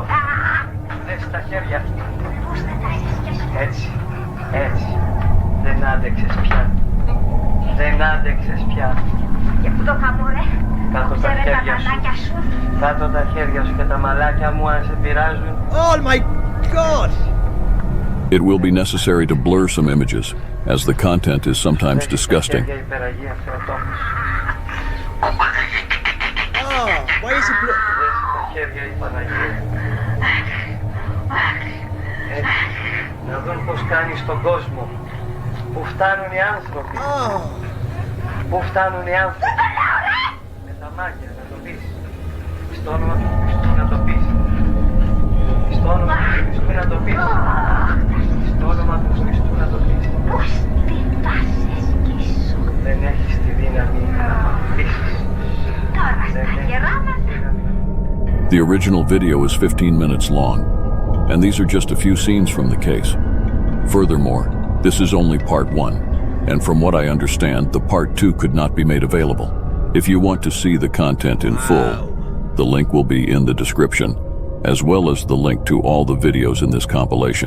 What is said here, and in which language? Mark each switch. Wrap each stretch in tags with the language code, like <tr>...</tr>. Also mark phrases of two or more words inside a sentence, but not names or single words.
<el>Δες τα χέρια. Έτσι, έτσι. Δεν άντεξες πια. Δεν άντεξες πια. Και πού το χαμώ ρε. Κάτω τα χέρια σου. Κάτω τα χέρια σου και τα μαλάκια μου αν σε πειράζουν.</el> <en>Oh my God! It will be necessary to blur some images, as the content is sometimes disgusting. Oh, why is it blue?</en> <el>Να δουν πως κάνεις τον κόσμο. Πού φτάνουν οι άνθρωποι. Πού φτάνουν οι άνθρωποι. Με τα μάτια να το πεις. Στο όνομα του Χριστού να το πεις. Στο όνομα του Χριστού να το πεις. Στο όνομα του Χριστού να το πεις. Δεν έχεις τη δύναμη να το πείσεις.</el> <en>The original video is 15 minutes long, and these are just a few scenes from the case. Furthermore, this is only part 1, and from what I understand, the part 2 could not be made available. If you want to see the content in full, the link will be in the description, as well as the link to all the videos in this compilation.</en>